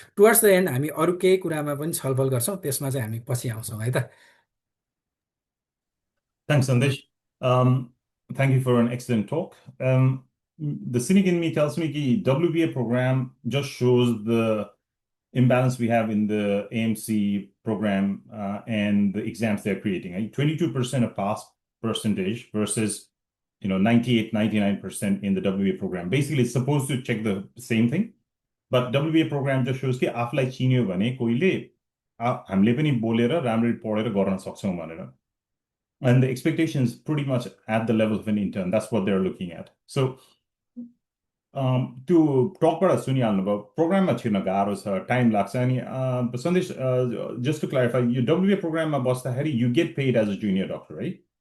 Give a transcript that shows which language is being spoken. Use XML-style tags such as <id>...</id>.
<ne>Towards the and हामी अरू केही कुरामा पनि छलफल गर्छौँ, त्यसमा चाहिँ हामी पछि आउँछौँ है त।</ne> <en>Thanks, Sandesh. Thank you for an excellent talk. The cynic in me tells me that WBA program just shows the imbalance we have in the AMC program and the exams they're creating. 22% of pass percentage versus 98, 99% in the WBA program. Basically, it's supposed to check the same thing, but WBA program just shows</en> <ne>कि आफूलाई चिन्यो भने कोहीले हामीले पनि बोलेर राम्ररी पढेर गर्न सक्छौं भनेर.</ne> <en>And the expectation is pretty much at the level of an intern. That's what they're looking at. So to talk about सुनिहाल्नु program</en> <ne>छिर्न गाह्रो छ,</ne> <en>time</en> <ne>लाग्छ.</ne> <en>अनि Sandesh, just to clarify, your WBA program</en> <ne>मा बस्दाखेरि</ne> <en>you get paid as a junior doctor, right?</en>